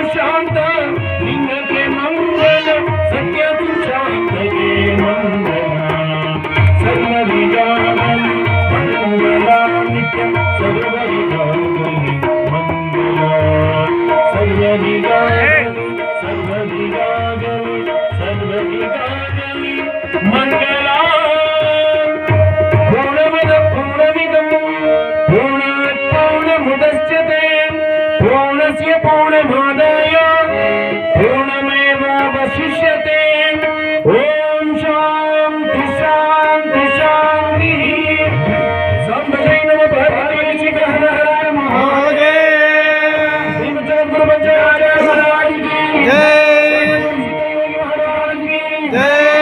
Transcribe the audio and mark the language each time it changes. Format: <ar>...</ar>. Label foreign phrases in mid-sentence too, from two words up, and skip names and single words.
<kn>ಶಾಂತ ಲಿಂಗಕ್ಕೆ ಮಂಗಲ ಸತ್ಯ ಗುರು ಶಾಂತಗೆ ಮಂಗಲ ಸರ್ವರಿಗಾಗಲಿ ಮಂಗಲ ನಿತ್ಯ ಸರ್ವರಿಗಾಗಲಿ ಮಂಗಲ ಸರ್ವರಿಗಾಗಲಿ ಸರ್ವರಿಗಾಗಲಿ ಸರ್ವರಿಗಾಗಲಿ ಮಂಗಲ</kn> <sa>ಪೂರ್ಣಮದ ಪೂರ್ಣಮಿದಂ ಪೂರ್ಣಾತ್ ಪೂರ್ಣಮುದಚ್ಯತೆ ಪೂರ್ಣಸ್ಯ ಪೂರ್ಣಮಾದಾಯ ಪೂರ್ಣಮೇವಾವಶಿಷ್ಯತೆ ಓಂ ಶಾಂತಿ ಶಾಂತಿ ಶಾಂತಿ ಸಂಭಜೈ ನಮಃ ಭಗವತೆ ಶ್ರೀ ಹರ ಹರ ಮಹಾದೇವ ಶ್ರೀಮದ್ ಗುರು ಪಂಚಾಚಾರ್ಯ</sa> <hi>महाराज की जय।</hi>